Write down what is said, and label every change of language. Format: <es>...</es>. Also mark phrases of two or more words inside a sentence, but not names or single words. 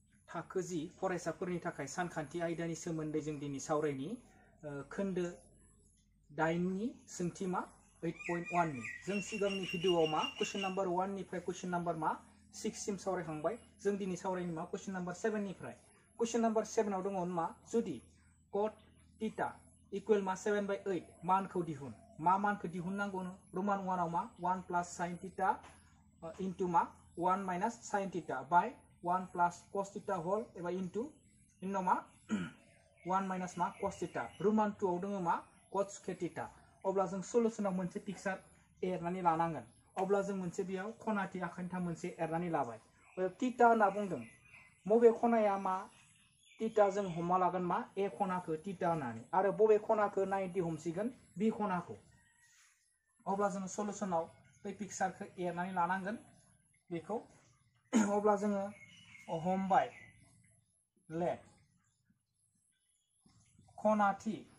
<brx>थाखो जि फरायसाफोरनि थाखाय सानखान्थि आयदानि सोमोन्दै जों दिनै सावरायनि खोन्दो 8 नि सोंथि मा 8.1 नि जों सिगांनि भिडिअआव मा</brx> <en>question number</en> <brx>1 निफ्राय</brx> <en>question number</en> <brx>मा 6 सिम सावरायखांबाय जों दिनै सावरायनि मा क्वेश्चन नम्बर 7 निफ्राय</brx> <en>question number</en> <brx>7 आव दङ मा जुदि</brx> <en>cot theta equal</en> <brx>मा 7/8 मानखौ दिहुन मा मानखौ दिहुननांगौ रोमान 1 आव मा 1</brx> <en>plus sin theta into</en> <brx>मा 1</brx> <en>minus sin theta</en> <brx>बाय 1</brx> <en>plus cos theta whole</en> <brx>एबा इनटू इननाव मा 1 माइनस मा</brx> <en>cos theta</en> <brx>रोमान 2 आव दङ मा</brx> <en>cot square theta</en> <brx>अब्ला जों सलुशनाव मोनसे पिक्चार एरनानै लानांगोन अब्ला जों मोनसे बेयाव खनाथि आखान्था मोनसे एरनानै लाबाय थीटा होनना बुंदों मबे खनाया मा थीटा जों हमना लागोन मा ए खनाखौ थीटा होननानै आरो बबे खनाखौ 90 हमसिगोन बी खनाखौ अब्ला जों सलुशनाव बे पिक्चारखौ एरनानै लानांगोन बेखौ अब्ला जोङो हमबाय लेट खनाथि</brx>